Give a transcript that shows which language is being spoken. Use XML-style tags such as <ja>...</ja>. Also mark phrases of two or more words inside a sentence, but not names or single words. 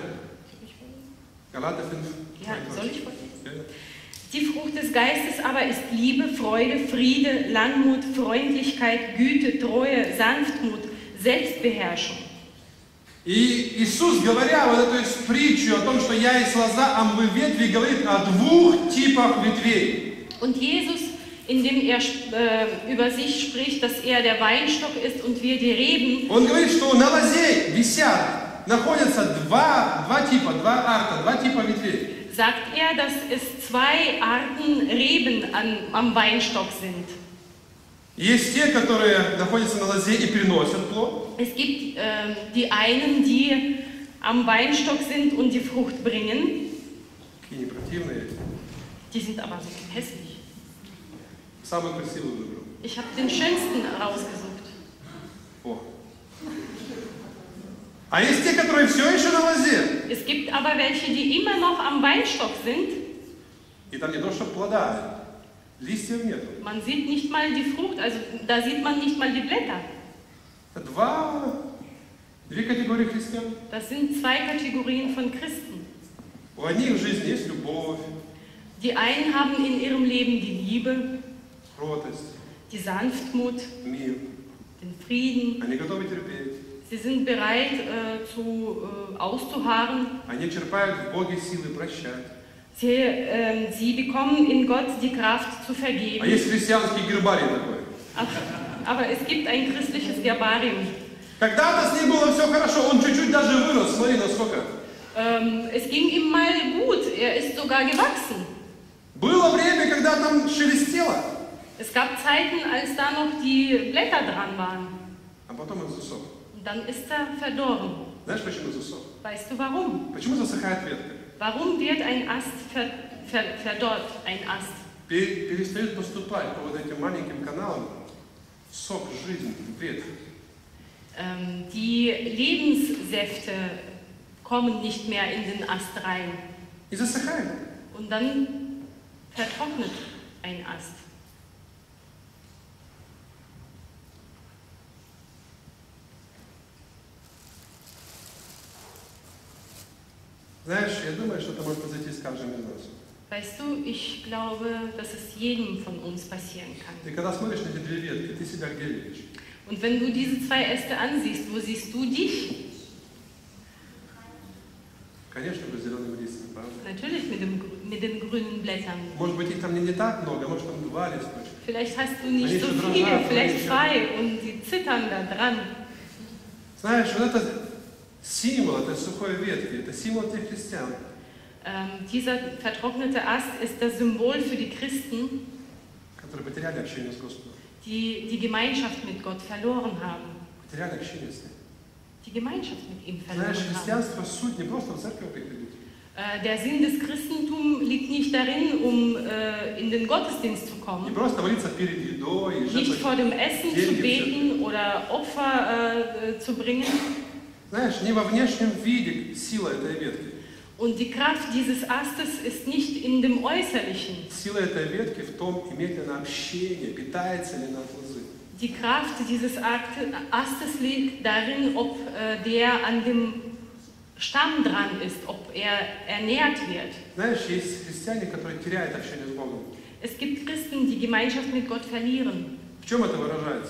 <ru>Галатов 5.</ru> <de>Ja, soll ich vorlesen? Die Frucht des Geistes aber ist Liebe, Freude, Friede, Langmut, Freundlichkeit, Güte, Treue, Sanftmut, Selbstbeherrschung.</de> <ru>И Иисус, говоря вот эту притчу о том, что я есть лоза, а вы ветви, говорит о двух типах ветвей.</ru> <de>Und Jesus, indem er über sich spricht, dass er der Weinstock ist und wir die Reben,</de> <ru>Он говорит, что на лозе находятся два типа ветвей.</ru> <de>sagt er, dass es zwei Arten Reben am Weinstock sind.</de> <ru>Есть те, которые находятся на лозе и приносят плод.</ru> <de>Es gibt die einen, die am Weinstock sind und die Frucht bringen.</de> <ru>Какие противные.</ru> <de>Die sind aber so hässlich.</de> <ru>Самую красивую выбрал.</ru> <de>Ich habe den schönsten rausgesucht.</de> <ru>О. А есть те, которые все еще на лозе.</ru> <de>Es gibt aber welche, die immer noch am Weinstock sind.</de> <ru>И там не то, что плода, листьев нету.</ru> <de>Man sieht nicht mal die Frucht, also da sieht man nicht mal die Blätter.</de> <ru>Две категории христиан.</ru> <de>Das sind zwei Kategorien von Christen.</de> <ru>У одних в жизни есть любовь,</ru> <de>Die einen haben in ihrem Leben die Liebe,</de> <ru>кротость,</ru> <de>die Sanftmut,</de> <ru>мир.</ru> <de>den Frieden.</de> <ru>Они готовы терпеть.</ru> <de>Sie sind bereit, auszuharren.</de> <ru>Они черпают в Боге силы прощать.</ru> <de>Sie bekommen in Gott die Kraft zu</de> <ru>А</ru> <de>vergeben.</de> <ru>есть христианский гербарий такой.</ru> <de>Aber es gibt ein christliches Gerbarium.</de> <ru>Когда-то с ним было все хорошо, он чуть-чуть даже вырос, смотри, насколько.</ru> <de>Es ging ihm mal gut, er ist sogar gewachsen.</de> <ru>Было время, когда там шелестело,</ru> <de>Es gab Zeiten, als da noch die Blätter dran waren.</de> <ru>а потом он засох.</ru> <de>Und dann ist er verdorben.</de> <ru>Знаешь, почему засох?</ru> <de>Weißt du warum?</de> <ru>Почему засыхает ветка?</ru> <de>Warum wird ein Ast verdorrt, ein Ast?</de> <ru>Перестает поступать по вот этим маленьким каналам сок, жизнь, ветвь.</ru> <de>Die Lebenssäfte kommen nicht mehr in den Ast rein.</de> <ru>И засыхает.</ru> <de>Und dann vertrocknet ein Ast.</de> <ru>Знаешь, я думаю, что это может произойти с каждым из нас.</ru> <de>Weißt du, ich glaube, dass es jedem von uns passieren kann.</de> <ru>Ты когда смотришь на эти две ветки, ты себя где видишь?</ru> <de>Und wenn du diese zwei Äste ansiehst, wo siehst du dich?</de> <ru>Конечно, в зеленом листье, правда?</ru> <de>Natürlich mit den grünen Blättern.</de> <ru>Может быть, их там не так много, может, там два листочка.</ru> <de>Vielleicht hast du nicht so viele, vielleicht zwei und die zittern da dran.</de> <ru>Знаешь, вот это символ этой сухой ветки, это символ тех христиан,</ru> <de>Dieser vertrocknete Ast ist das Symbol für die Christen,</de> <ru>которые потеряли общение с Господом,</ru> <de>die die Gemeinschaft mit Gott verloren haben.</de> <ru>потеряли общение с Ним.</ru> <de>Die Gemeinschaft mit ihm verloren</de> <ru>Знаешь,</ru> <de>haben.</de> <ru>христианство суть не просто в церковь приходить.</ru> <de>Der Sinn des Christentums liegt nicht darin, in den Gottesdienst zu</de> <ru>Не</ru> <de>kommen,</de> <ru>просто молиться перед едой и</ru> <de>nicht vor dem Essen zu</de> <ru>Деньги</ru> <de>beten oder Opfer zu bringen.</de> <ru>Знаешь, не во внешнем виде сила этой ветки.</ru> <de>Und die Kraft dieses Astes ist nicht in dem Äußerlichen.</de> <ru>Сила этой ветки в том, имеет ли она общение, питается ли она от лозы.</ru> <de>Die Kraft dieses Astes liegt darin, ob der an dem Stamm dran ist, ob er ernährt wird.</de> <ru>Знаешь, есть христиане, которые теряют общение с Богом.</ru> <de>Es gibt Christen, die Gemeinschaft mit Gott verlieren.</de> <ru>В чем это выражается?</ru>